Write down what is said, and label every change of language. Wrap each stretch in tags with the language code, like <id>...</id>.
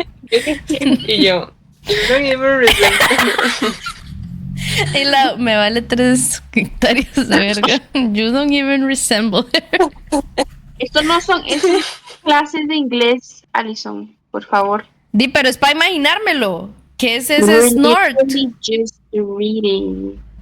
<es>Y yo,</es> <en>you don't even resemble her.</en> <es>Y me vale 3 hectáreas de verga.</es> <en>You don't even resemble her.</en> <es>Estos no son esas clases de inglés, Alison, por favor. Di, pero es para imaginármelo. ¿Qué es ese</es> <en>We're snort? literally just reading.</en>